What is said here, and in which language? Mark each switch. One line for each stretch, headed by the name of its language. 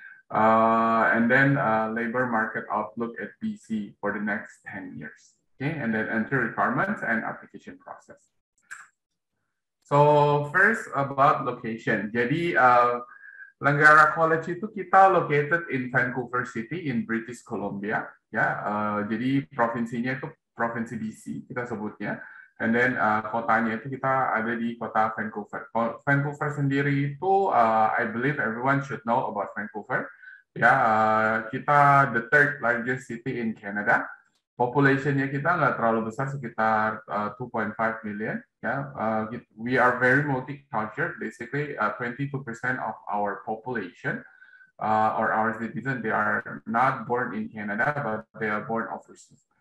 English: And then labor market outlook at BC for the next 10 years. Okay, and then entry requirements and application process. So first about location.
Indonesian: Jadi Langgara College itu kita
English: located in Vancouver City in British Columbia.
Indonesian: Ya, jadi provinsinya itu provinsi BC kita sebutnya. And then kotanya itu kita ada di kota Vancouver.
English: Vancouver
Indonesian: sendiri itu,
English: I believe everyone should know about Vancouver.
Indonesian: Ya, kita
English: the third largest city in Canada.
Indonesian: Populationnya kita nggak terlalu besar, sekitar 2.5 million.
English: Ya, we are very multicultural. Basically, 22% of our population or our citizens, they are not born in Canada, but they are born overseas.